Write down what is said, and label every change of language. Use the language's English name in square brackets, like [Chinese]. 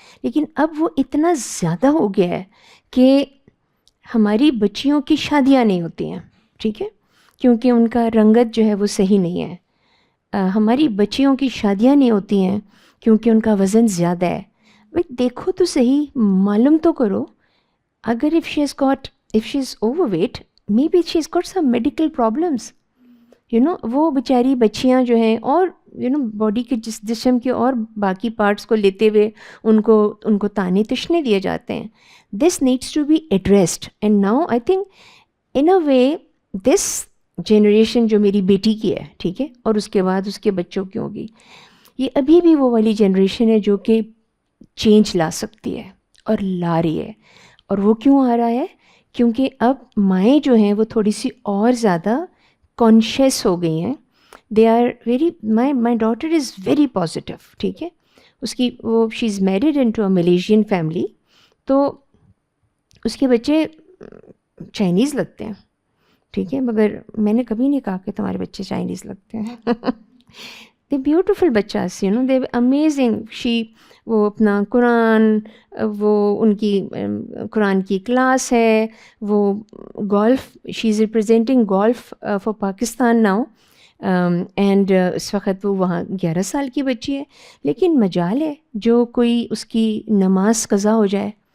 [Urdu] لیکن اب وہ اتنا زیادہ ہو گیا ہے کہ ہماری بچیوں کی شادیاں نہیں ہوتی ہیں، ٹھیک ہے، کیونکہ ان کا رنگت جو ہے وہ صحیح نہیں ہے. ہماری بچیوں کی شادیاں نہیں ہوتی ہیں کیونکہ ان کا وزن زیادہ ہے. بھائی دیکھو تو صحیح، معلوم تو کرو. اگر [English] if she is overweight, maybe she's got some medical problems. [Urdu] وہ بیچاری بچیاں جو ہیں اور باڈی کے جسم کے اور باقی پارٹس کو لیتے ہوئے ان کو تانے تشنے دیے جاتے ہیں. [English] This needs to be addressed. And now I think in a way this generation [Urdu] جو میری بیٹی کی ہے، ٹھیک ہے، اور اس کے بعد اس کے بچوں کی ہوگی، یہ ابھی بھی وہ والی جنریشن ہے جو کہ چینج لا سکتی ہے اور لا رہی ہے. اور وہ کیوں آ رہا ہے؟ کیونکہ اب مائیں جو ہیں وہ تھوڑی سی اور زیادہ کانشیس ہو گئی ہیں. [English] they are very my daughter is very positive, [Urdu] ٹھیک ہے. اس کی [English] she is married into a Malaysian family, [Urdu] تو اس کے بچے چائنیز لگتے ہیں، ٹھیک ہے، مگر میں نے کبھی نہیں کہا کہ تمہارے بچے چائنیز لگتے ہیں. [English] They beautiful بچاس، they amazing. [Urdu] وہ اپنا قرآن، وہ ان کی قرآن کی کلاس ہے، وہ golf, [English] She is representing golf for Pakistan now. [Urdu] And اس وقت وہ وہاں 11 سال کی بچی ہے. لیکن مجال ہے جو کوئی اس کی نماز قضا ہو جائے.